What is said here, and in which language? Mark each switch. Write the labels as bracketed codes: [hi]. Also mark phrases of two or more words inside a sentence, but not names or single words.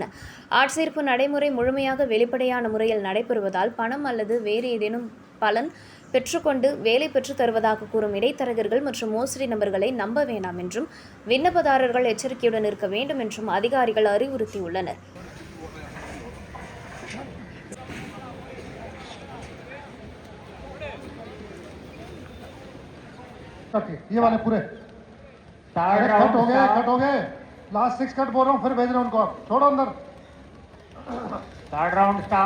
[ta] ஆட்சேர்ப்பு நடைமுறை முழுமையாக வெளிப்படையான முறையில் நடைபெறுவதால் பணம் அல்லது வேறு ஏதேனும் பலன் பெற்றுக்கொண்டு வேலை பெற்றுத் தருவதாக கூறும் இடைத்தரகர்கள் மற்றும் மோசடி நபர்களை நம்ப வேண்டாம் என்றும் விண்ணப்பதாரர்கள் எச்சரிக்கையுடன் இருக்க வேண்டும் என்றும் அதிகாரிகள் அறிவுறுத்தியுள்ளனர். [hi] ये वाले पूरे कट हो गए [en] last 6 cut [hi] बोल रहा हूँ फिर भेज रहा हूँ उनको छोड़ो अंदर [en] third round start